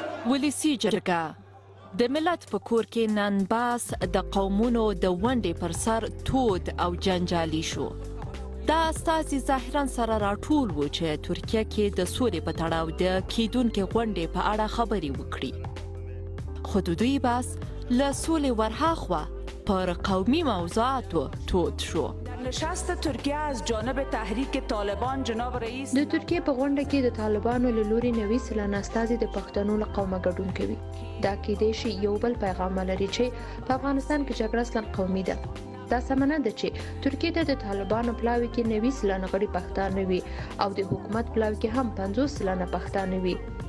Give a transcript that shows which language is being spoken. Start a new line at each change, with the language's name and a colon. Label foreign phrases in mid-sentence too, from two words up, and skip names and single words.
Pashto: ولسي جرګه د ملت په کور کې نن باس د قومونو د ونډې پر سر تود او جنجالي شو. دا استازي ظاهرا سره راټول و چې ترکیه کې د سولې په تړاو د کیدونکې غونډې په اړه خبرې وکړي. خو د دوی باس له سولې ورهاخوا پر قومي موضوعاتو تود شو.
Persian: نشست ترکیه از جانب تحریک طالبان جناب رئیس
Pashto: د ترکیه په غونډه کې د طالبانو له لوري 90 سلنه استازي د پښتنو له قومه ګډون کوي. دا کېدای شي یو بل پیغام لري چې په افغانستان کې جګړه اصلا قومي ده. دا سمنه ده چې ترکیه ته د طالبانو پلاوي کې 90 سلنه غړي پښتانه وي او د حکومت پلاوي کې هم 50 سلنه پښتانه وي.